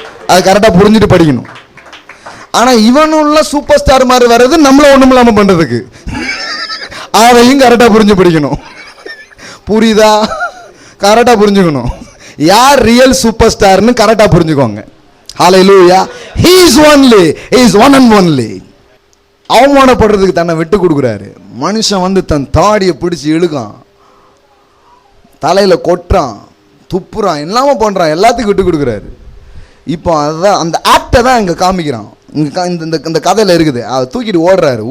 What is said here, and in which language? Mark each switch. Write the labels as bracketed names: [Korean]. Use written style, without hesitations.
[Tamil] அது கரெக்டாக புரிஞ்சுட்டு படிக்கணும். ஆனால் இவனுள்ள சூப்பர் ஸ்டார் மாதிரி வர்றது நம்மளை ஒன்றும் இல்லாமல் பண்ணுறதுக்கு, அதையும் கரெக்டாக புரிஞ்சு படிக்கணும். புரியுதா? கரெக்டாக புரிஞ்சுக்கணும். யார் ரியல் சூப்பர் ஸ்டார்னு கரெக்டாக புரிஞ்சுக்கோங்க. ஹல்லேலூயா. [English] He is only, he is one and only. [Tamil] அவமானப்படுறதுக்கு தன்னை விட்டு கொடுக்குறாரு. மனுஷன் வந்து தன் தாடியை பிடிச்சி இழுக்கான், தலையில் கொட்டுறான், துப்புறான், எல்லாமே பண்ணுறான், எல்லாத்துக்கும் விட்டு கொடுக்குறாரு. இப்போ அதுதான் அந்த ஆக்டை தான் இங்கே காமிக்கிறான். இந்த கதையில் இருக்குது. அதை தூக்கிட்டு ஓடுறாரு.